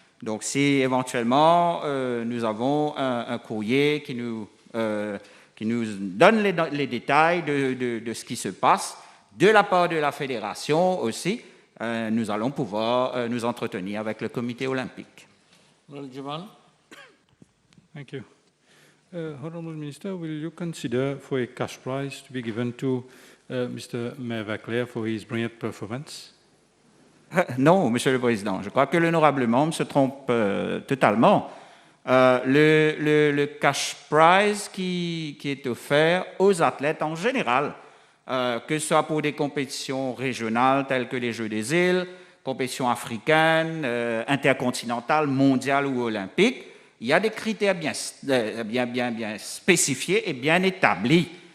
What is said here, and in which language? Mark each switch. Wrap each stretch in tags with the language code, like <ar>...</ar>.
<fr>Donc, si éventuellement nous avons un courrier qui nous donne les détails de ce qui se passe, de la part de la fédération aussi, nous allons pouvoir nous entretenir avec le comité olympique.</fr> <en>Thank you. Honourable Minister, will you consider for a cash prize to be given to Mr. Mervaclair for his brilliant performance?</en> <fr>Non, Monsieur le Président, je crois que l'honorable membre se trompe totalement. Le cash prize qui est offert aux athlètes en général, que ce soit pour des compétitions régionales telles que les Jeux des îles, compétitions africaines, intercontinentales, mondiales ou olympiques, il y a des critères bien spécifiés et bien établis.</fr>